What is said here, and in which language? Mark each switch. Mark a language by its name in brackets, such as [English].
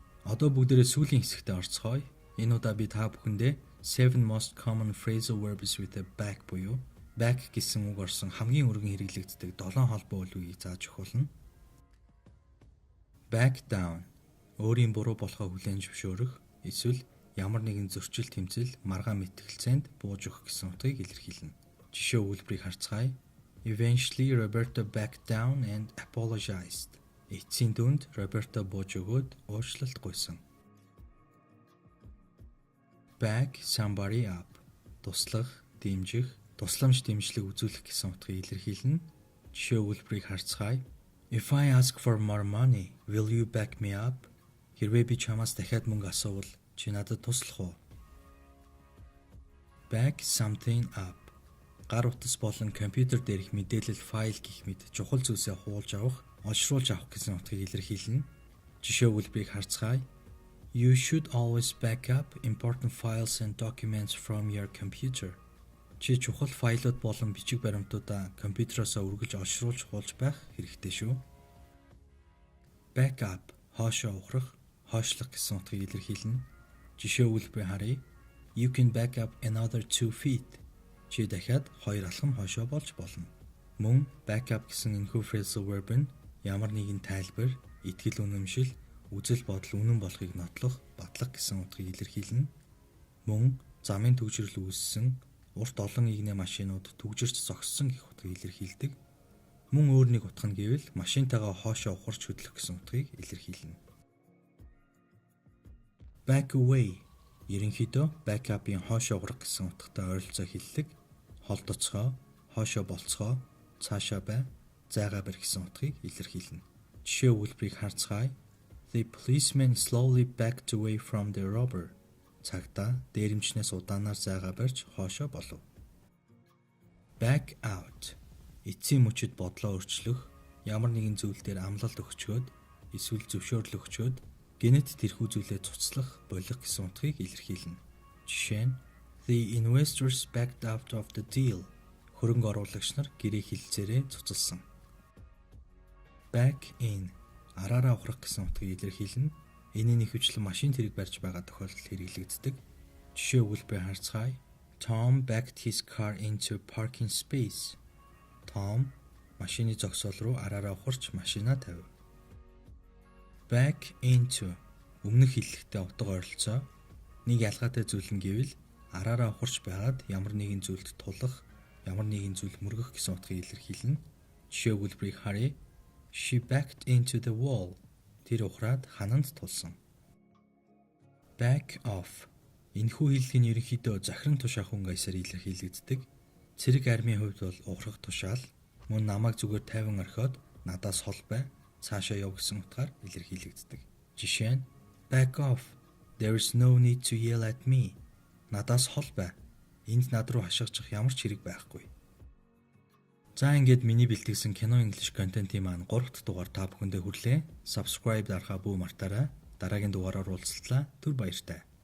[Mongolian] Одоо бүгдээрээ сүүлийн хэсэгтээ орцгоё. Энэ удаа би та бүхэндээ [English] 7 most common phrasal verbs with a back [Mongolian] буюу back гэсэн үг орсон хамгийн өргөн хэрэглэгддэг 7 холбоо үйл үгийг зааж өгүүлнэ. Back down өөрийн буруу болохоо хүлээн зөвшөөрөх эсвэл ямар нэгэн зөрчил тэмцэл маргаан мэтгэлцээнд бууж өгөх гэсэн утгыг илэрхийлнэ. Жишээ өгүүлбэрийг харцгаая. [English] Eventually Roberta backed down and apologized. [Mongolian] Эцсийн дүнд Роберто бууж өгөөд уучлалт гуйсан. [English] Back somebody up. [Mongolian] Туслах, дэмжих, тусламж дэмжлэг үзүүлэх гэсэн утгыг илэрхийлнэ. Жишээ өгүүлбэрийг харцгаая. [English] If I ask for more money, will you back me up? [Mongolian] Хэрвээ би чамаас дахиад мөнгө асуувал чи надад туслах уу? [English] Back something up. [Mongolian] Гар утас болон компьютер дээрх мэдээлэл файл гэх мэт чухал зүйлсээ хуулж авах, олшруулж авах гэсэн утгыг илэрхийлнэ. Жишээ өгүүлбэрийг харцгаая. [English] You should always back up important files and documents from your computer. [Mongolian] Чи чухал файлууд болон бичиг баримтуудаа компьютероос үргэлж олшруулж хуулж байх хэрэгтэй шүү. Back up хоошоо ухрах, хойшлох гэсэн утгыг илэрхийлнэ. Жишээ өгүүлбэрийг харъя. [English] You can back up another 2 feet. [Mongolian] Чи дахиад 2 алхам хойшоо болж болно. Мөн back up гэсэн энэхүү phrasal verb нь ямар нэгэн тайлбар, итгэл үнэмшил, үзэл бодол үнэн болохыг нотлох, батлах гэсэн утгыг илэрхийлнэ. Мөн замын төгжрөл үүссэн, урт олон игнэ машинууд төгжирч зогссон гэх утгыг илэрхийлдэг. Мөн өөр нэг утга нь гэвэл машинтайгаа хоошоо ухарч хөдлөх гэсэн утгыг илэрхийлнэ. Back away ерөнхийдөө back up-ийн хоошоо урах гэсэн утгатай ойролцоо хэллэг. Холдоцгоо, хоошоо болцгоо, цаашаа бай, зайгаа барь гэсэн утгыг илэрхийлнэ. Жишээ өгүүлбэрийг харцгаая. [English] The policeman slowly backed away from the robber. [Mongolian] Цагдаа дээрэмчнээс удаанаар зайгаа барьж хоошоо болов. Back out эцсийн мөчөд бодлоо өөрчлөх, ямар нэгэн зүйл дээр амлалт өгчөөд, эсвэл зөвшөөрөл өгчөөд гэнэт тэрхүү зүйлээ цуцлах, болох гэсэн утгыг илэрхийлнэ. [English] Жишээ нь The investors backed out of the deal. [Mongolian] Хөрөнгө оруулагч нар гэрээ хилцээрээ цуцалсан. Back in араараа ухрах гэсэн утгыг илэрхийлнэ. Энэний ихэвчлэн машин тэрэг барьж байгаа тохиолдолд хэрэглэгддэг. Жишээ өгүүлбэр харцгаая. [English] Tom backed his car into a parking space. [Mongolian] Том машины зогсоол руу араараа ухарч машинаа тавив. Back into өмнөх хэллэгтэй утга ойролцоо. Нэг ялгаатай зүйл нь гэвэл араараа ухарч байгаад ямар нэгэн зүйлд тулах, ямар нэгэн зүйл мөргөх гэсэн утгыг илэрхийлнэ. Жишээ өгүүлбэрийг харъя. [English] She backed into the wall. [Mongolian] Тэр ухраад хананд тулсан. Back off энэхүү хэллэгийн ерөнхийдөө захиран тушаах өнгөсөөр илэрхийлэгддэг. Цэрэг армийн хувьд бол ухрах тушаал, мөн намайг зүгээр тайван орхиод надаас хол бай, цаашаа яв гэсэн утгаар илэрхийлэгддэг. Жишээ нь back off. [English] There is no need to yell at me. [Mongolian] Надаас хол бай. Энд над руу хашгирчих ямар ч хэрэг байхгүй. За ингээд миний бэлтгэсэн кино English контентын маань 3 дахь дугаар та бүхэндээ хүрлээ. Subscribe дарахаа бүү мартаарай. Дараагийн дугаараар уулзлаа. Түр баяртай.